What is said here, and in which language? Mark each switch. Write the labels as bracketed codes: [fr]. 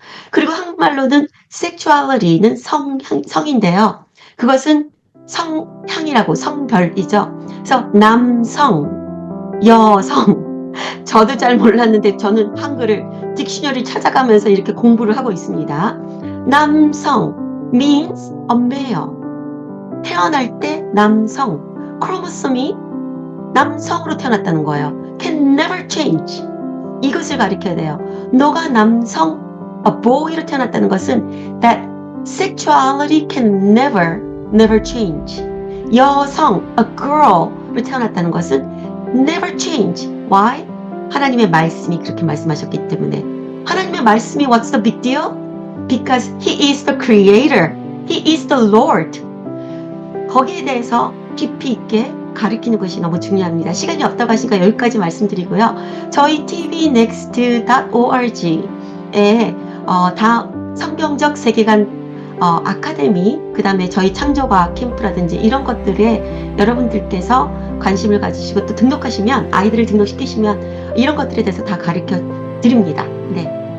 [ko] 그리고 한국말로는 sexuality는 성인데요. 그것은 성향이라고 성별이죠. 그래서 남성, 여성. 저도 잘 몰랐는데 저는 한글을 딕셔너리 찾아가면서 이렇게 공부를 하고 있습니다. 남성 [en] means a male. [ko] 태어날 때 남성, 크로모솜이 남성으로 태어났다는 거예요. [en] can never change. [ko] 이것을 가리켜야 돼요. 너가 남성, [en] a boy로 [ko] 태어났다는 것은 [en] that sexuality can never change. [ko] 여성, a girl로 태어났다는 것은 [en] never change. Why? [ko] 하나님의 말씀이 그렇게 말씀하셨기 때문에. 하나님의 말씀이 [en] what's the big deal? Because he is the creator. He is the Lord. [ko] 거기에 대해서 깊이 있게 가르치는 것이 너무 중요합니다. 시간이 없다고 하시니까 여기까지 말씀드리고요. 저희 tvnext.org에 성경적 세계관 아카데미, 그 다음에 저희 창조과학 캠프라든지 이런 것들에 여러분들께서 관심을 가지시고 또 등록하시면, 아이들을 등록시키시면 이런 것들에 대해서 다 가르쳐 드립니다. 네.